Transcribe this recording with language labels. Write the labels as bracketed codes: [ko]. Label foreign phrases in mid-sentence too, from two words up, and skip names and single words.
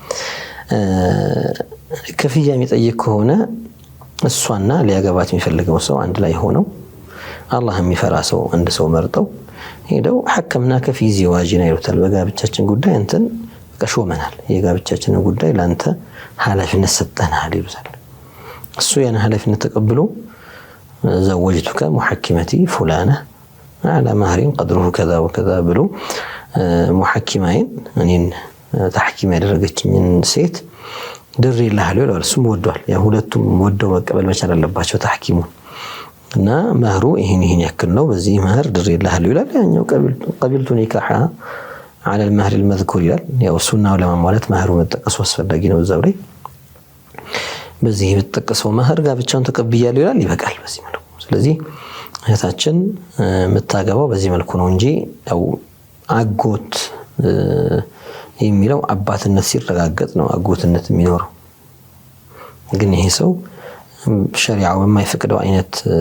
[am] ክፍያ የሚጠይቅ ከሆነ እሷና ሊያገባት የሚፈልገው ሰው አንድ ላይ ሆነው አላህ የሚፈራ ሰው አንድ ሰው መርጠው ሄደው [ar] حكمناك في زواجنا [am] ይሉታል። በጋብቻችን ጉዳይ እንትን ቀሾመናል፣ የጋብቻችንን ጉዳይ ላንተ ኃላፊነት ሰጠናል ይሉታል። እሱ ያን ኃላፊነት ተቀብሎ ዘወጅቱከ [ar] محكمتي فلانة على مهرين قدره كذا وكذا [am] ብሎ ሙሐኪማይን እኔን ተሐኪም ያደረገችኝን ሴት ድሬልሃለሁ ይላል። እሱም ወዷል። ያ ሁለቱም ወደው መቀበል መቻል አለባቸው ተሐኪሙን እና መህሩ ይሄን ያክል ነው፣ በዚህ መህር ድሬልሃለሁ ይላል። ያኛው [ar] قبلت نكاح على المهر المذكور [am] ይላል። ያው ሱናው ለማሟላት መህሩ መጠቀሱ አስፈላጊ ነው። እዛው ላይ በዚህ የተጠቀሰው መህር ጋብቻውን ተቀብያለሁ ይላል፣ ይበቃል በዚህ መልኩ። ስለዚህ እህታችን የምታገባው በዚህ መልኩ ነው እንጂ ያው አጎት የሚለው አባትነት ሲረጋገጥ ነው አጎትነት የሚኖረው። ግን ይሄ ሰው ሸሪዓው የማይፈቅደው አይነት